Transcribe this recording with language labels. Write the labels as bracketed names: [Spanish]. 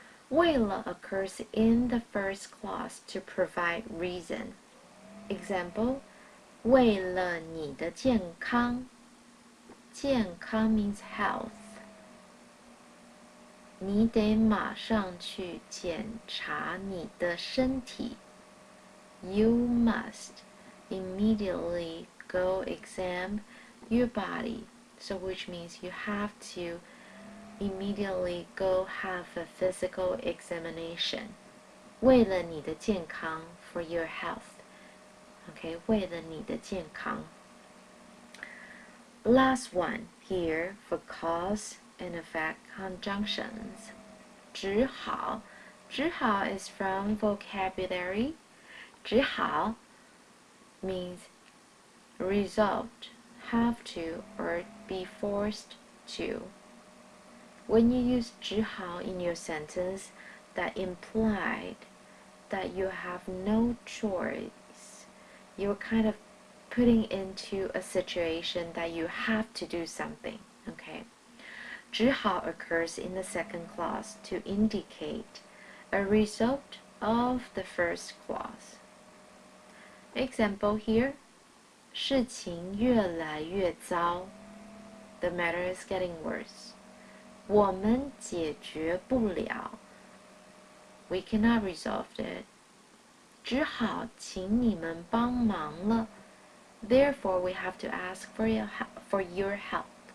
[English] 为了 occurs in the first clause to provide reason. Example, [Chinese] 为了你的健康， [English] 健康 means health. [Chinese] 你得马上去检查你的身体。 [English] You must immediately go examine your body. So which means you have to immediately go have a physical examination. [Chinese] 为了你的健康 [English] for your health. [Chinese] Okay, 为了你的健康。 [English] Last one here for cause and effect conjunctions. 只好 is from vocabulary. 只好 means resolved, have to, or be forced to. When you use 只好 in your sentence, that implied that you have no choice. You're kind of putting into a situation that you have to do something, okay? 只好 occurs in the second clause to indicate a result of the first clause. Example here, [Chinese] 事情越来越糟. [English] The matter is getting worse. [Chinese] 我们解决不了. [English] We cannot resolve it. [Chinese] 只好请你们帮忙了. [English] Therefore, we have to ask for your help.